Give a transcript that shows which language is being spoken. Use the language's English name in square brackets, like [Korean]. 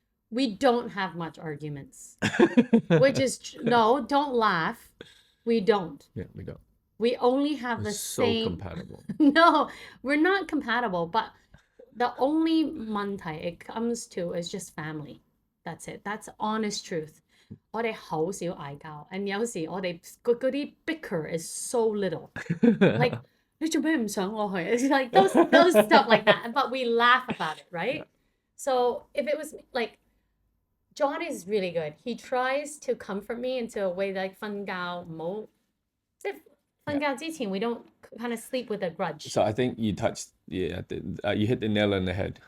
[English] We don't have much arguments. Which is, no, don't laugh. We don't. Yeah, we don't. We only have We're the so same. compatible. No, we're not compatible. But the only 問題 it comes to is just family. That's it. That's honest truth. [Cantonese] 我哋好少嗌交 and 有時我哋嗰啲 [English] bicker is so little. [Cantonese] Like 你做咩唔想我去? [English] It's like those stuff like that. But we laugh about it, right? Yeah. So if it was like John is really good. He tries to comfort me into a way like [Cantonese] 瞓覺唔好即係瞓覺之前 [English] we don't kind of sleep with a grudge. So I think you touched, you hit the nail on the head.